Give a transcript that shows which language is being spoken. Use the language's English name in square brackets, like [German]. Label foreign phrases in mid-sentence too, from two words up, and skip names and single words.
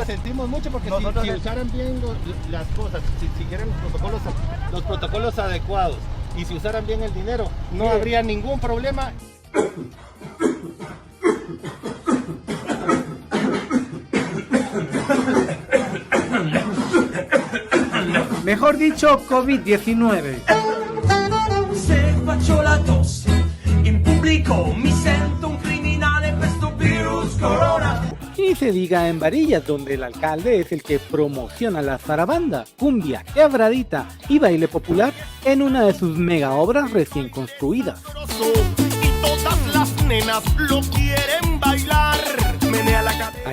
[Spanish] sentimos mucho porque si usaran bien las cosas, si siguieran los protocolos adecuados y si usaran bien el dinero, no habría ningún problema. Mejor dicho, COVID-19. [Italian] Se faccio la tosse in pubblico, mi sento un criminale, questo virus corona. [Spanish] Y se diga en Varillas, donde el alcalde es el que promociona la zarabanda, cumbia, quebradita y baile popular en una de sus mega obras recién construidas. Y todas las nenas lo quieren bailar. Menea la cadera.